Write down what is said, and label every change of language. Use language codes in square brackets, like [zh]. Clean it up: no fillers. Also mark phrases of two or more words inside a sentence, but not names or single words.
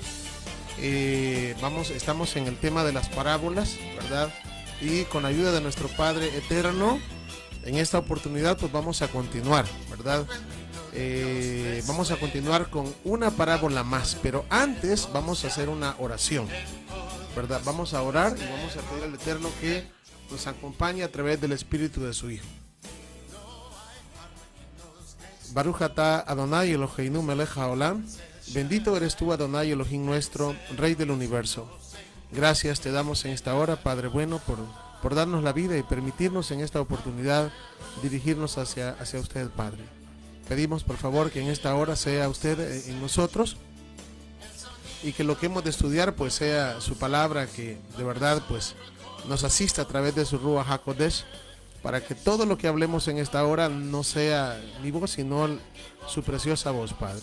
[es] Estamos en el tema de las parábolas, ¿verdad?, y con la ayuda de nuestro Padre Eterno, en esta oportunidad pues vamos a continuar, ¿verdad? Vamos a continuar con una parábola más, pero antes vamos a hacer una oración, ¿verdad? Vamos a orar y vamos a pedir al Eterno que nos acompañe a través del Espíritu de su Hijo. [he] ברוך אתה אדוני אלוהינו מלך העולם. [es] Bendito eres tú, [he] אדוני אלוהים [es] nuestro, Rey del universo. Gracias te damos en esta hora, Padre bueno, por darnos la vida y permitirnos en esta oportunidad dirigirnos hacia usted, Padre. Pedimos por favor que en esta hora sea usted en nosotros y que lo que hemos de estudiar pues sea su palabra, que de verdad pues nos asista a través de su [he] רוח הקודש, [es] para que todo lo que hablemos en esta hora no sea mi voz sino su preciosa voz, Padre.